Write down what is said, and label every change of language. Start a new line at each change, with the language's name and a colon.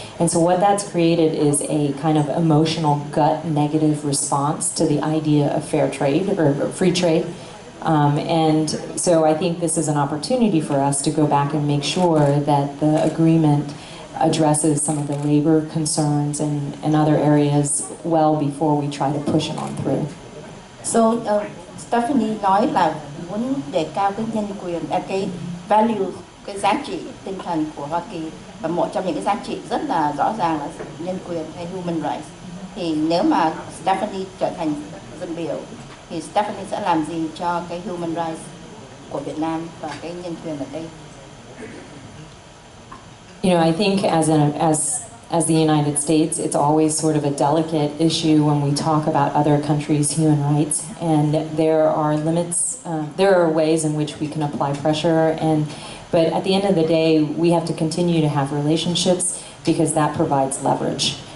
English: And so what that's created is a kind of emotional gut negative response to the idea of fair trade or free trade. And so I think this is an opportunity for us to go back and make sure that the agreement addresses some of the labor concerns and other areas well before we try to push it on through.
Vietnamese: So Stephanie nói là muốn đề cao cái nhân quyền, cái value, cái giá trị tinh thần của Hoa Kỳ, và một trong những cái giá trị rất là rõ ràng là nhân quyền hay human rights. Thì nếu mà Stephanie trở thành dân biểu, thì Stephanie sẽ làm gì cho cái human rights của Việt Nam và cái nhân quyền ở đây?
English: I think as the United States, it's always sort of a delicate issue when we talk about other countries' human rights, and there are limits. There are ways in which we can apply pressure, but at the end of the day, we have to continue to have relationships because that provides leverage.